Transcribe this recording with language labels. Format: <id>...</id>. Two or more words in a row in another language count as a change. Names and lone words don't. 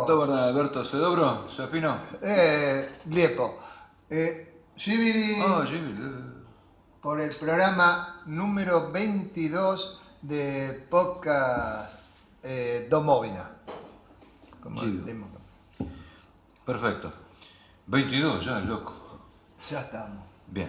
<hr>Dobar dan, Alberto. Sve dobro? Sve fino? Lijepo.</hr> <es>Živili por el programa número 22 de podcast Domovina. Como Perfecto. 22 ya, loco. Ya estamos. Bien.</es>